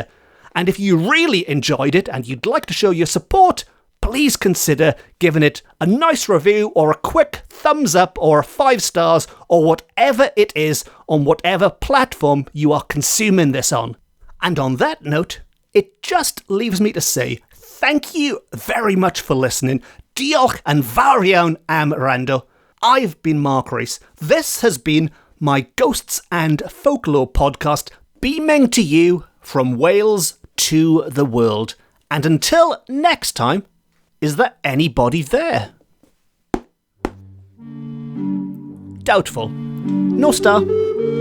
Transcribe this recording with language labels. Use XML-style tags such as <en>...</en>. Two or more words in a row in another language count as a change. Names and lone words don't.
<en>And if you really enjoyed it and you'd like to show your support, please consider giving it a nice review or a quick thumbs up or 5 stars or whatever it is on whatever platform you are consuming this on. And on that note, it just leaves me to say thank you very much for listening.</en> <cy>Diolch yn fawr iawn am wrando.</cy> <en>I've been Mark Rees. This has been my Ghosts and Folklore podcast, beaming to you from Wales to the world. And until next time, is there anybody there? Doubtful. No star.</en>